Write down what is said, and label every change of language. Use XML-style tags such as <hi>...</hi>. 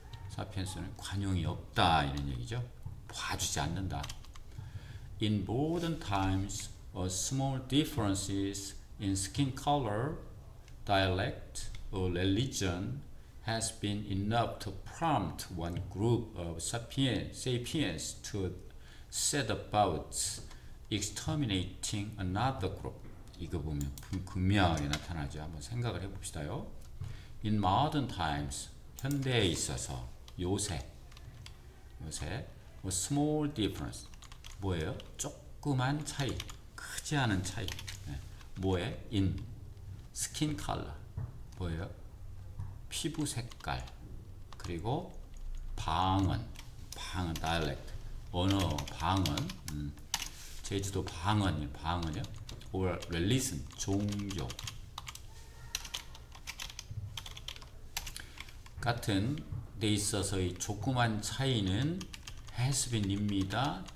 <ko>사피엔스는 관용이 없다 이런 얘기죠. 봐주지 않는다.</ko> <en>In modern times, small differences in skin color, dialect, or religion has been enough to prompt one group of sapiens to set about exterminating another group.</en> <ko>이거 보면 극명하게 나타나죠. 한번 생각을 해봅시다요.</ko> <en>In modern times,</en> <ko>현대에 있어서 요새</ko> <en>small difference</en> <ko>뭐예요? 조그만 차이, 크지 않은 차이. 뭐에? in skin color 뭐예요? 피부 색깔 그리고 방언 dialect 언어 방언 제주도 방언이요</ko> <en>or religion</en> <ko>종교 같은 데 있어서의 조그만 차이는</ko> <en>has been</en> <ko>입니다.</ko>